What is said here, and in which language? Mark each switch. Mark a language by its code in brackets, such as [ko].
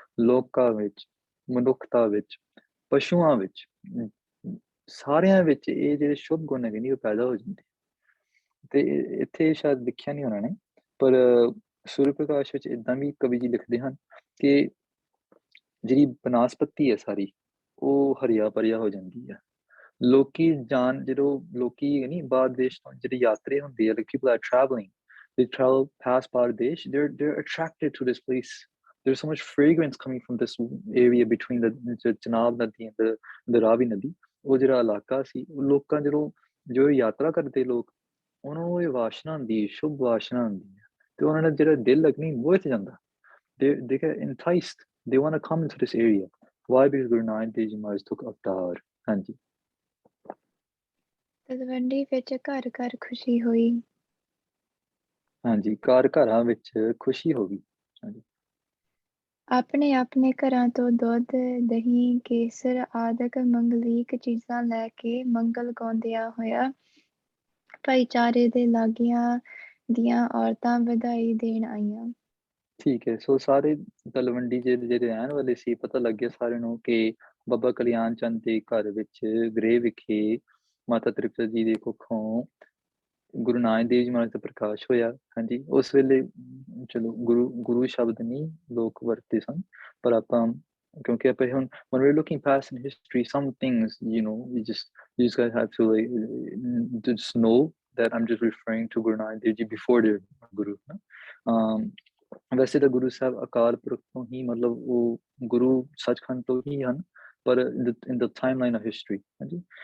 [pa] ਲੋਕਾਂ ਵਿੱਚ, ਮਨੁੱਖਤਾ ਵਿੱਚ, ਪਸ਼ੂਆਂ ਵਿੱਚ, ਸਾਰਿਆਂ ਵਿੱਚ ਇਹ ਜਿਹੜੇ ਸ਼ੁਭ ਗੁਣ ਹੈਗੇ ਨੇ ਉਹ ਪੈਦਾ ਹੋ ਜਾਂਦੇ। ਤੇ ਇੱਥੇ ਸ਼ਾਇਦ ਲਿਖਿਆ ਨਹੀਂ ਉਹਨਾਂ ਨੇ, ਪਰ ਸੂਰਜ ਪ੍ਰਕਾਸ਼ ਵਿੱਚ ਏਦਾਂ ਵੀ ਕਵੀ ਜੀ ਲਿਖਦੇ ਹਨ ਕਿ ਜਿਹੜੀ ਬਨਸਪਤੀ ਹੈ ਸਾਰੀ ਉਹ ਹਰੀਆ ਭਰੀਆ ਹੋ ਜਾਂਦੀ ਹੈ। ਲੋਕੀ ਜਦੋਂ ਲੋਕੀ ਨਹੀਂ ਬਾਹਰ ਦੇਸ਼ ਤੋਂ ਜਿਹੜੀ ਯਾਤਰੀ ਹੁੰਦੀ ਹੈ, [en] like people are traveling, they travel past Bangladesh, they're attracted to this place. There's so much fragrance coming from this area between the Chenab Nadi and the Ravi Nadi. [pa] ਉਹ ਜਿਹੜਾ ਇਲਾਕਾ ਸੀ, ਉਹ ਲੋਕਾਂ ਜੋ ਯਾਤਰਾ ਕਰਦੇ ਲੋਕ, ਉਹਨਾਂ ਨੂੰ ਇਹ ਵਾਸ਼ਨਾ ਹੁੰਦੀ, ਸ਼ੁਭ ਵਾਸ਼ਨਾ ਹੁੰਦੀ ਹੈ, ਤੇ ਉਹਨਾਂ ਦਾ ਜਿਹੜਾ ਦਿਲ ਲੱਗਣੀ ਮੋਹ ਚ ਜਾਂਦਾ। [en] They get enticed, they want to come into this area. Why? Because Guru Nanak Dev Ji Maharaj took avatar, ਹਾਂਜੀ। [pa] ਤਲਵੰਡੀ ਵਿੱਚ ਘਰ ਘਰ ਖੁਸ਼ੀ ਹੋਈ, ਹਾਂਜੀ, ਘਰਾਂ ਵਿੱਚ ਖੁਸ਼ੀ ਹੋ ਗਈ, ਹਾਂਜੀ। ਆਪਣੇ ਆਪਣੇ ਘਰਾਂ ਤੋਂ ਦੁੱਧ, ਦਹੀਂ, ਕੇਸਰ ਆਦਿਕ ਮੰਗਲੀਕ ਚੀਜ਼ਾਂ ਲੈ ਕੇ ਮੰਗਲ ਗਾਉਂਦਿਆਂ ਹੋਇਆ ਭਾਈਚਾਰੇ ਦੇ ਲਾਗੀਆਂ ਦੀਆਂ ਔਰਤਾਂ ਵਧਾਈ ਦੇਣ ਆਈਆਂ। ਠੀਕ ਹੈ, ਸੋ ਸਾਰੇ ਤਲਵੰਡੀ ਜਿਹੜੇ ਰਹਿਣ ਵਾਲੇ ਸੀ, ਪਤਾ ਲੱਗਿਆ ਸਾਰਿਆਂ ਨੂੰ ਕਿ ਬਾਬਾ ਕਲਿਆਣ ਚੰਦ ਦੇ ਘਰ ਵਿੱਚ ਗ੍ਰਹਿ ਵਿਖੇ ਮਾਤਾ ਤ੍ਰਿਪਤਾ ਜੀ ਦੇ ਕੁੱਖੋਂ ਗੁਰੂ ਨਾਨਕ ਦੇਵ ਜੀ ਮਹਾਰਾਜ ਦਾ ਪ੍ਰਕਾਸ਼ ਹੋਇਆ, ਹਾਂਜੀ। ਉਸ ਵੇਲੇ ਚਲੋ ਗੁਰੂ ਸ਼ਬਦ ਨਹੀਂ ਲੋਕ ਵਰਤੇ ਸਨ, ਪਰ ਆਪਾਂ ਕਿਉਂਕਿ ਆਪਾਂ ਹੁਣ [en] when we're looking past in history, some things, you just guys have to just know that I'm just referring to Guru Nanak Dev Ji before their Guru. [pa] ਵੈਸੇ ਤਾਂ ਗੁਰੂ ਸਾਹਿਬ ਅਕਾਲ ਪੁਰਖ ਤੋਂ ਹੀ, ਮਤਲਬ ਉਹ ਗੁਰੂ ਸੱਚਖੰਡ ਤੋਂ ਹੀ ਹਨ, ਪਰ [en] in the timeline of history, [pa] ਹਾਂਜੀ।